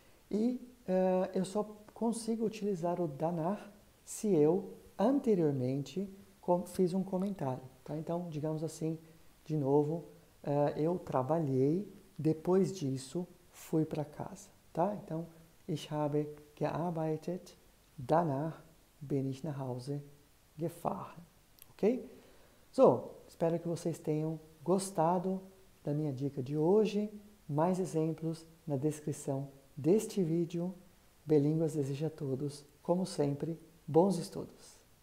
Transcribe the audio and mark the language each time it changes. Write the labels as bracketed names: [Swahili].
[Portuguese] E eu só consigo utilizar o danach se eu anteriormente fiz um comentário, tá? Então, digamos assim, de novo, eu trabalhei, depois disso fui para casa, tá? Então, [German] Ich habe gearbeitet, danach bin ich nach Hause gefahren. Ok? [Portuguese] So, espero que vocês tenham gostado da minha dica de hoje. Mais exemplos na descrição deste vídeo. Belínguas deseja a todos, como sempre, bons estudos!